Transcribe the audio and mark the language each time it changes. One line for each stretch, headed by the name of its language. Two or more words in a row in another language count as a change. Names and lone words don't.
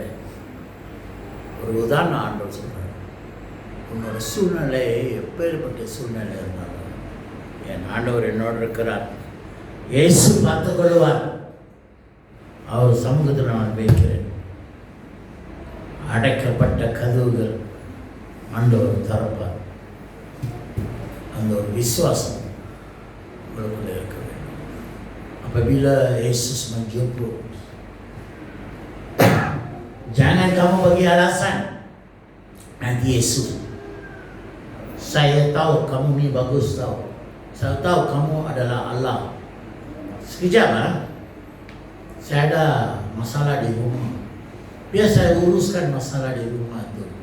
Tamil: ஒரு உதாரணம் ஆண்டவர் சொல்கிறார், உன்னோட சூழ்நிலை எப்பேற்பட்ட சூழ்நிலை இருந்தாலும் என் ஆண்டவர் என்னோடு இருக்கிறார், இயேசு பார்த்து கொள்வார், அவர் சமூகத்தில் நான் வைக்கிறேன். அடைக்கப்பட்ட கதவுகள் ஆண்டவர் திறப்பார். அந்த ஒரு விசுவாசம் உங்களுக்குள்ள இருக்க வேண்டும்.
Malay: Apabila Yesus menjemput, jangan kamu bagi alasan, nanti Yesus, saya tahu kamu ni bagus tahu, saya tahu kamu adalah Allah. Sekejap saya ada masalah di rumah, biar saya uruskan masalah di rumah tu.